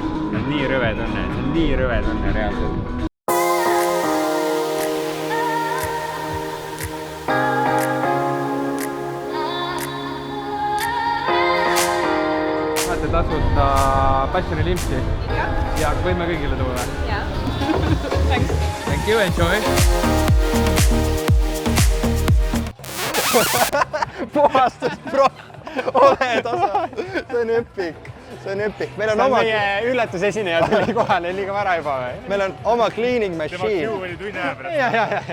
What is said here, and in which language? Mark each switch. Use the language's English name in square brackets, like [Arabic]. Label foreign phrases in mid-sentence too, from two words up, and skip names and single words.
[Estonian] See on nii rõve tunne reaalselt. Saate tasuta Passioni limpsi. Ja võime kõigile tuua. Jaa. [English] Thank you, enjoy! [Estonian] Puhastust pro, ole tasa, see on epic. See on epic. Meil on oma... meie üllatusesineja tuli kohale liiga vara juba või? Meil on oma cleaning Tema machine. Q oli tunni aja pärast.